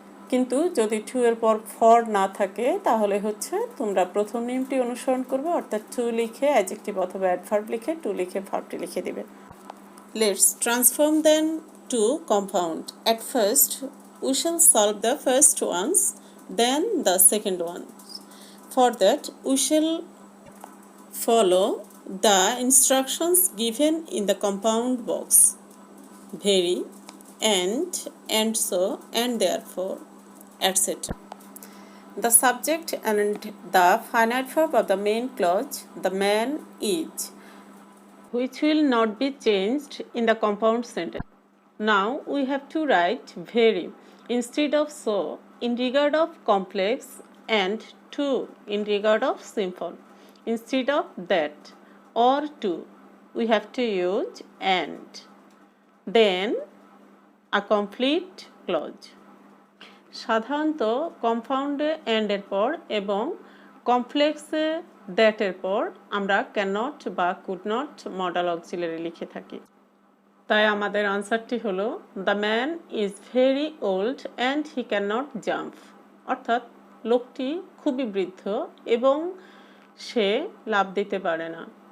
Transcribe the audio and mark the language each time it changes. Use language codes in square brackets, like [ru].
[bn] কিন্তু যদি টু এর পর ফর না থাকে তাহলে হচ্ছে তোমরা প্রথম নিয়মটি অনুসরণ করবে, অর্থাৎ টু লিখে অ্যাডজেক্টিভ অথবা অ্যাডভার্ব লিখে টু লিখে ভার্বটি লিখে দিবে। [en] Let's transform them to compound. At first, we shall solve the first ones, then the second ones. For that, we shall follow the instructions given in the compound box. Very, and so, and therefore, etc. The subject and the finite verb of the main clause, the man is, which will not be changed in the compound sentence. Now we have to write very instead of so in regard of complex and to in regard of simple. Instead of that or to, we have to use and. Then a complete clause. [bn] সাধারণত কম্পাউন্ডে অ্যান্ডের পর এবং কমপ্লেক্সে দ্যাটের পর আমরা cannot বা could not modal auxiliary লিখে থাকি। তাই আমাদের আনসারটি হলো [en] the man is very old and he can not jump, [bn] অর্থাৎ লোকটি খুবই বৃদ্ধ এবং সে লাফ দিতে পারে না।